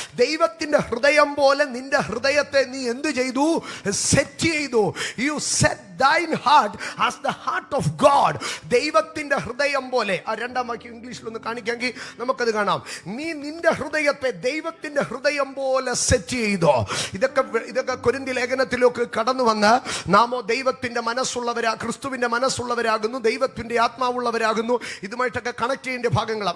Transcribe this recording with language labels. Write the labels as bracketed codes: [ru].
[ml] ദൈവത്തിന്റെ ഹൃദയം പോലെ നിന്റെ ഹൃദയത്തെ നീ എന്ത് ചെയ്തു? സെറ്റ് ചെയ്തു. [en] You set thine heart as the heart of God. [ml] ദൈവത്തിന്റെ ഹൃദയം പോലെ. ആ രണ്ടാം വാക്യം ഇംഗ്ലീഷിലൊന്ന് കാണിക്കാമെങ്കിൽ നമുക്കത് കാണാം. നീ നിന്റെ ഹൃദയത്തെ ദൈവത്തിന്റെ ഹൃദയം പോലെ സെറ്റ് ചെയ്തോ. ഇതൊക്കെ കൊരിന്ത്യ ലേഖനത്തിലേക്ക് കടന്നു വന്ന്, നാമോ ദൈവത്തിന്റെ മനസ്സുള്ളവരാ, ക്രിസ്തുവിന്റെ മനസ്സുള്ളവരാകുന്നു, ദൈവത്തിന്റെ ആത്മാവുള്ളവരാകുന്നു, ഇതുമായിട്ടൊക്കെ കണക്ട് ചെയ്യേണ്ട ഭാഗങ്ങളാണ്.